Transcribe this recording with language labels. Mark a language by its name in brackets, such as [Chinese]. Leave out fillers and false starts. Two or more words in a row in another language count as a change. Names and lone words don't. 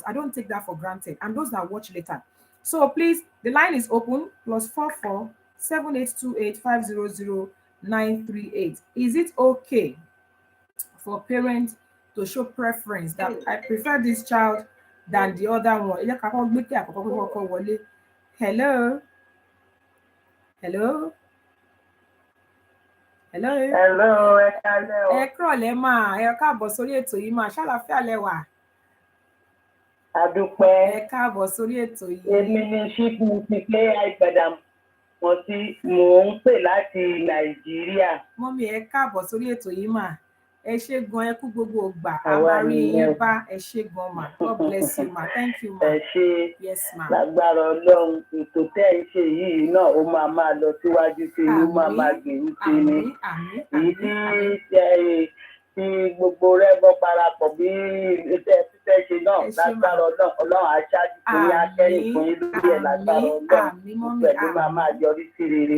[English] I don't take that for granted. And those that watch later. So please, the line is open, +44 7828 500 938. Is it okay for parents to show preference that I prefer this child than the other one? Hello? Hello? Hello? [Yoruba] Hello, ẹ kálẹ́ o. Ẹ kúrọ̀lẹ́ mà, ẹ káàbọ̀ sórí ètò yìí mà, ṣàlàáfíà lẹ wà? A dúpẹ́. Ẹ káàbọ̀ sórí ètò yìí. Èmi ni ṣíkú ti pé àìgbàdà mo tí mò ń pè láti Nàìjíríà. Mọ́mí ẹ káàbọ̀ sórí ètò yìí mà. Ẹ ṣé gan, ẹ kú gbogbo ìgbà. A máa rí yín bá. Ẹ ṣé gan mà. [English] God bless you ma. Thank you ma. [Yoruba] Ẹ ṣé. [English] Yes ma. [Yoruba] Lágbára Ọlọ́run, ètò tẹ́ ẹ ṣe yìí náà ó máa lọ síwájú sí i, ó máa gbèrú sí i ni. Èyí tí gbogbo rẹ̀ bọ́ parapọ̀ bí iṣẹ́ fífẹ́ ṣe náà lágbára Ọlọ́run aṣáájú fún yín, akẹ́yìn fún yín lórí ẹ̀ lágbára Ọlọ́run pẹ̀lú máa yọrí sí rere.